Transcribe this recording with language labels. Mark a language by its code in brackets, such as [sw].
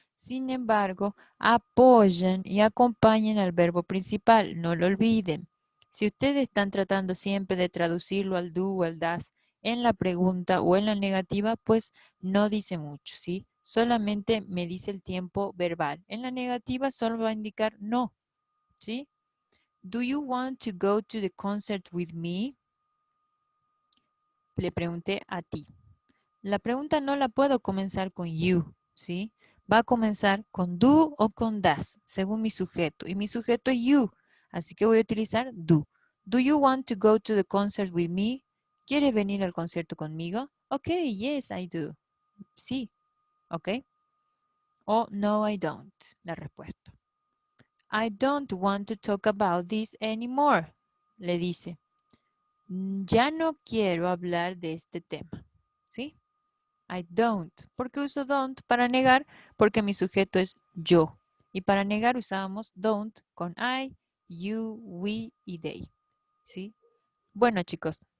[es] Sin embargo, apoyan y acompañan al verbo principal, no lo olviden. Si ustedes están tratando siempre de traducirlo al do o al das en la pregunta o en la negativa, pues no dice mucho, ¿sí? Solamente me dice el tiempo verbal. En la negativa solo va a indicar no, ¿sí? [en] Do you want to go to the concert with me? [es] Le pregunté a ti. La pregunta no la puedo comenzar con you, ¿sí? Va a comenzar con do o con das, según mi sujeto. Y mi sujeto es you, así que voy a utilizar do. [en] Do you want to go to the concert with me? [es] ¿Quieres venir al concierto conmigo? [en] Ok, yes, I do. [es] Sí, ok. O [en] no, I don't, [es] la respuesta. [en] I don't want to talk about this anymore, [es] le dice. Ya no quiero hablar de este tema, ¿sí? [en] I don't. [es] ¿Por qué uso don't para negar? Porque mi sujeto es yo. Y para negar usábamos don't con I, you, we y they. ¿Sí? Bueno, chicos.